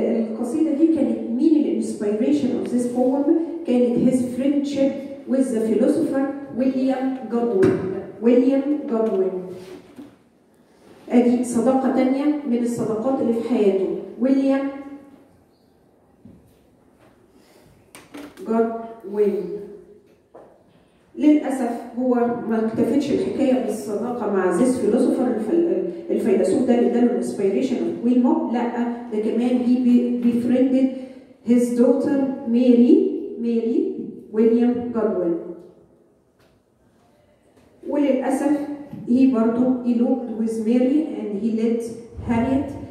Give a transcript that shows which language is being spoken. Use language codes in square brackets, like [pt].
[ar] القصيدة دي كانت مين الانسبيريشن [en] of this poem؟ [ar] كانت [en] his friendship with the philosopher [ar] ويليام جودوين. ويليام جودوين. ادي صداقة تانية من الصداقات اللي في حياته. ويليام جودوين. للأسف هو ما اكتفتش الحكاية بالصداقة مع زيس فيلوسوفر الفيلسوف ده اللي اداله الانسبيريشن اوف كوين موب، لا ده كمان هي [en] befriended his daughter [ar] ماري ويليام جودوين. [en] وللأسف he برضو eloped with Mary and he led Harriet.